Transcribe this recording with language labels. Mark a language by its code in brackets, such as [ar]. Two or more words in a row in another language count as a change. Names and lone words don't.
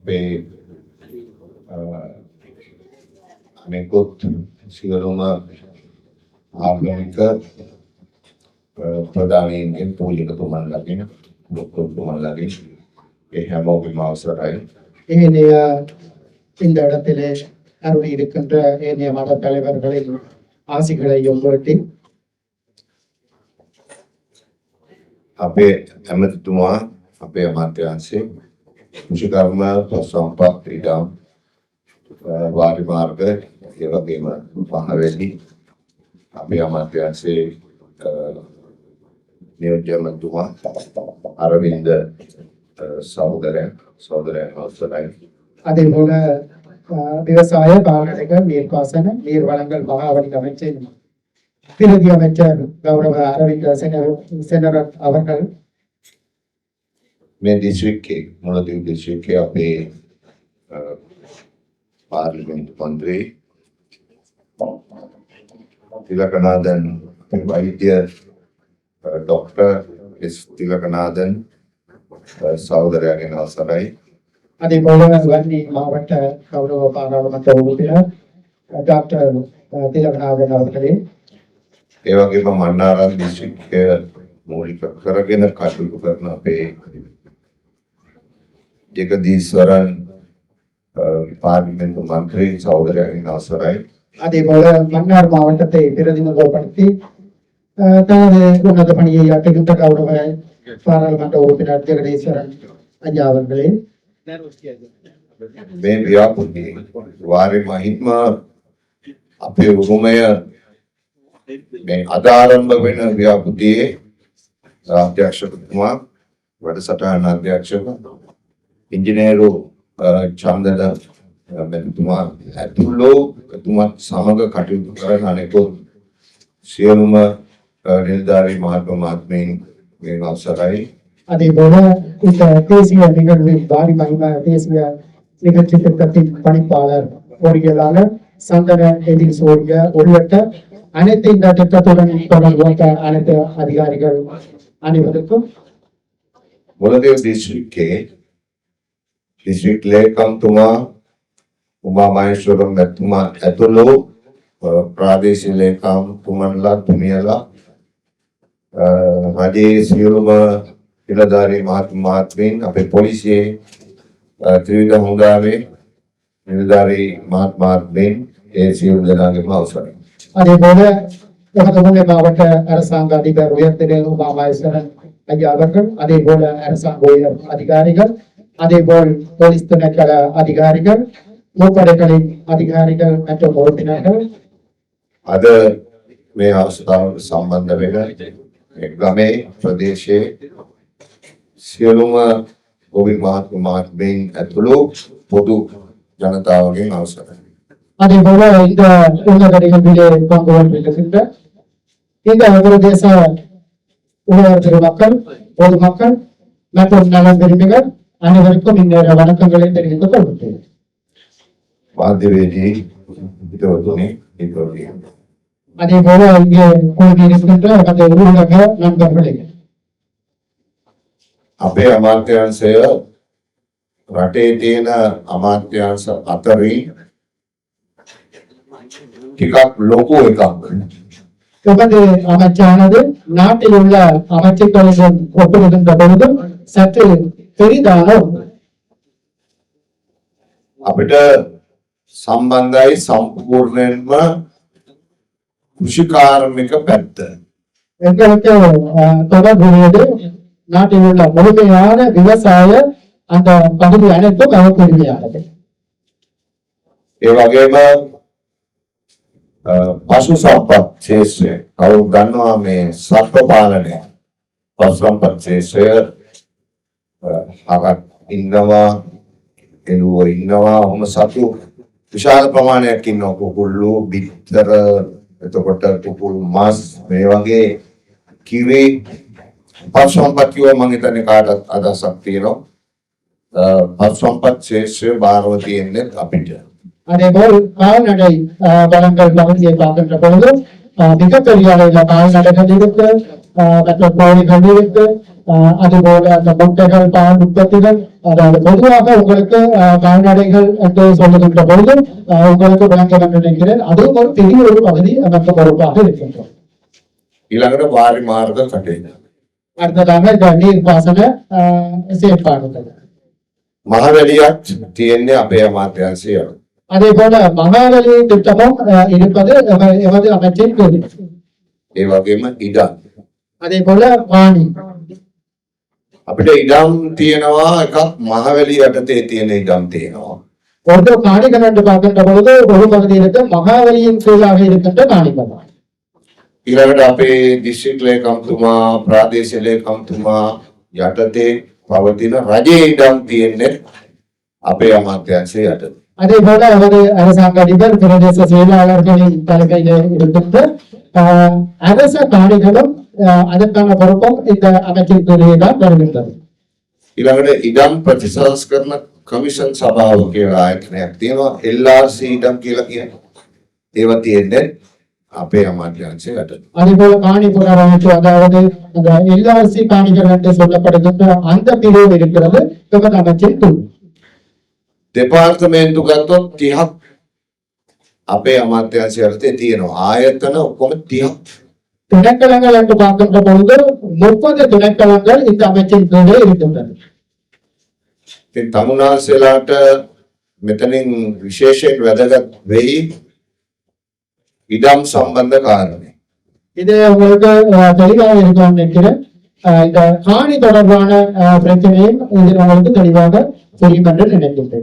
[si] අපේ අනෙකුත් සියලුම ආගමික ප්‍රධානීන්ගෙන් පූජකතුමන්ලගෙන් ඩොක්ටර්තුමන්ලගෙන් ඒ හැමෝගෙම අවසරයි. [ta] இந்த இடத்திலே அருள் இருக்கின்ற ஏனைய மத தலைவர்களின் ஆசிகளையும் வேண்டி [si] අපේ ඇමතිතුමා අපේ අමාත්‍යාංශයේ කෘෂිකර්ම සම්පත් ඉඩම් වාරි මාර්ග ඒ වගේම පහවැලි අපේ අමාත්‍යාංශයේ නියෝජ්‍ය මන්ත්‍රීතුමා අරවින්ද சகோதரன் அவசரයි. [ta] அதே போல விவசாய கால்நடைகள் நீர்ப்பாசன நீர் வளங்கள் மகாவலி அமைச்சர் பிரதி அமைச்சர் கௌரவ அரவிந்த் செனரத் அவர்கள் [si] මේ දිස්ත්‍රික්කයේ මොළදිව දිස්ත්‍රික්කයේ අපේ පාර්ලිමේන්තු මන්ත්‍රී තිලකනාදන් වෛද්‍ය ඩොක්ටර් එස් තිලකනාදன் சகோதரரின் அவசரයි. [ta] அதே போல வன்னி மாவட்ட கௌரவ பாராளுமன்ற உறுப்பினர் டாக்டர் திலகநாதன் அவர்களே [si] ඒ වගේම මන්නාරම් දිස්ත්‍රික්කය මූලික කරගෙන කටයුතු කරන අපේ ජගදීශ්වරන් පාර්ලිමේන්තු මන්ත්‍රී சகோதரரின் அவசரයි. [ta] அதே போல மன்னார் மாவட்டத்தை பிரதிநிதித்துவப்படுத்தி தனது உன்னத பணியை ஆற்றுகின்ற கௌரவ பாராளுமன்ற உறுப்பினர் ஜெகதீஸ்வரன் ஐயா அவர்களே [si] මේ ව්‍යාපෘතිය වාරි මහිත්ම අපේ උරුමය මේ අද ආරම්භ වෙන ව්‍යාපෘතියේ අධ්‍යක්ෂකතුමා වැඩසටහන අධ්‍යක්ෂක ඉංජිනේරු චන්දන මෙතුමා ඇතුළු එතුමත් සමග කටයුතු කරන අනෙකුත් සියලුම නිලධාරී මහත්මීන් මේ අවසරයි. [ta] அதே போல இந்த தேசிய நிகழ்வில் பாரி மகிமா தேசிய நிகழ்ச்சி திட்டத்தின் பணிப்பாளர் பொறியியலாளர் சந்தன எதிர் சோழிய உள்ளிட்ட அனைத்து இந்த திட்டத்துடன் தொடர்புடைய அனைத்து அதிகாரிகள் அனைவருக்கும் [si] මොළදිව දිස්ත්‍රික්කයේ දිස්ත්‍රික් ලේකම්තුමා උමා මහේශ්වරම් මැතිතුමා ඇතුළු ප්‍රාදේශීය ලේකම්තුමන්ලා තුමියලා රජයේ සියලුම නිලධාරී මහත්මීන් අපේ පොලිසියේ ත්‍රිවිධ හමුදාවේ නිලධාරී මහත්මීන් ඒ සියලු දෙනාගේම අවසරයි. [ta] அதே போல நமது மாவட்ட அரசாங்க அதிபர் உயர்திரு உமா மகேஸ்வரன் ஐயா அவர்கள் அதே போல அரசாங்க உயர் அதிகாரிகள் அதே போல் போலீஸ் திணைக்கள அதிகாரிகள் முப்படைகளின் அதிகாரிகள் மற்றும் உறுப்பினர்கள் [si] අද මේ අවස්ථාවට සම්බන්ධ වෙන ගමේ ප්‍රදේශයේ සියලුම ගෝවින්ද මහත්මීන් ඇතුළු පොදු ජනතාවගෙන් අවසරයි. [ta] அதே போல இந்த உன்னத நிகழ்விலே பங்கு கொண்டிருக்கின்ற இந்த பிரதேச உழவர் பெருமக்கள் பொதுமக்கள் மற்றும் நலம் விரும்பிகள் அனைவருக்கும் இந்நேர வணக்கங்களை தெரிவித்துக் கொள்கிறேன். [si] මාධ්‍යවේදී හිතවතුනි හිතවතිය [ta] அதே போல இங்கே கூடியிருக்கின்ற அந்த ஊடக நண்பர்களே [si] අපේ අමාත්‍යාංශය රටේ තියෙන අමාත්‍යාංශ අතරින් ටිකක් ලොකු එකක්. [ta] நமது அமைச்சானது நாட்டில் உள்ள அமைச்சுக்களுடன் ஒப்பிடுகின்ற பொழுது சற்று பெரிதான [si] අපිට සම්බන්ධයි සම්පූර්ණයෙන්ම කෘෂිකාර්මික පැත්ත. [ta] எங்களுக்கு தொடர்புடையது நாட்டில் உள்ள முழுமையான விவசாய அந்த பகுதி அனைத்தும் அவர்களுடையது. [si] ඒ වගේම පශු සම්පත් ක්ෂේත්‍රය කවුරු ගන්නවා මේ සත්ව පාලනය පශු සම්පත් ක්ෂේත්‍රය හරක් ඉන්නවා එළුවෝ ඉන්නවා ඔහොම සතු විශාල ප්‍රමාණයක් ඉන්නවා කුකුල්ලු බිත්තර එතකොට කුකුල් මස් මේ වගේ කිරි පශු සම්පත් කිව්ව මම හිතන්නේ කාටත් අදහසක් තියෙනවා පශු සම්පත් ක්ෂේත්‍රය බාරව තියෙන්නේ අපිට. [ta] அதேபோல் கால்நடை வளங்கள் பகுதியை பார்க்கின்ற பொழுது மிகப்பெரிய அளவில் கால்நடைகள் இருக்கு, மற்ற கோழிகள் இருக்கு, அதுபோல அந்த முட்டைகள் பால் உற்பத்திகள் அதாவது பொதுவாக உங்களுக்கு கால்நடைகள் என்று சொல்லுகின்ற பொழுது உங்களுக்கு விளங்க நினைக்கிறேன் அதுவும் ஒரு பெரிய ஒரு பகுதி நமக்கு பொறுப்பாக இருக்கின்றோம். [si] ඊළඟට වාරි මාර්ග කටයුතු. [ta] அடுத்ததாக இந்த நீர்ப்பாசன செயற்பாடுகள். [si] මහවැලියක් තියෙන්නේ අපේ අමාත්‍යාංශය. [ta] அதே போல மகாவலி திட்டமும் இருப்பது எமது அமைச்சின் கீழ். [si] ඒ වගේම ඉඩම්. [ta] அதே போல வாணி. [si] අපිට ඉඩම් තියෙනවා එකක් මහවැලි යටතේ තියෙන ඉඩම් තියෙනවා. [ta] ஒரு காணிகள் என்று பார்க்கின்ற பொழுது ஒரு பகுதியிற்கு மகாவலியின் கீழாக இருக்கின்ற காணிகள். [si] ඊළඟට අපේ දිස්ත්‍රික් ලේකම්තුමා ප්‍රාදේශීය ලේකම්තුමා යටතේ පවතින රජයේ ඉඩම් තියෙන්නේ අපේ අමාත්‍යාංශය යටතේ. [ta] அதே போல அவரு அரசாங்க அதிபர் பிரதேச செயலாளர்களின் தலைமையில் இருக்கின்ற அரச காணிகளும் அதற்கான பொறுப்பும் இந்த அமைச்சின் கீழே தான் வருகின்றது. [si] ඊළඟට ඉඩම් ප්‍රතිසංස් කරන කමිෂන් සභාව කියලා ආයතනයක් තියෙනවා. LRC ඉඩම් කියලා කියන්නේ. ඒවා තියෙන්නේ අපේ අමාත්‍යාංශය යටතේ. [ta] அதே போல காணி புனரமைப்பு அதாவது அந்த எல்ஆர்சி காணிகள் என்று சொல்லப்படுகின்ற அந்த பிரிவு இருக்கிறது எமது அமைச்சின் கீழ். [si] දෙපාර්තමේන්තු ගත්තොත් 30ක් අපේ අමාත්‍යාංශය යටතේ තියෙනවා. ආයතන ඔක්කොම 30ක්. [ta] திணைக்களங்கள் என்று பார்க்கின்ற பொழுது 30 திணைக்களங்கள் இந்த அமைச்சின் கீழே இருக்கின்றன. [si] ඉතින් තමුන්නාන්සේලාට මෙතනින් විශේෂයෙන් වැදගත් වෙයි ඉඩම් සම්බන්ධ කාරණේ. [ta] இது உங்களுக்கு தெளிவாக இருக்கலாம் நினைக்கிறேன். இந்த காணி தொடர்பான பிரச்சனையும் இதில் உங்களுக்கு தெளிவாக தெரியும் என்று நினைக்கின்றேன்.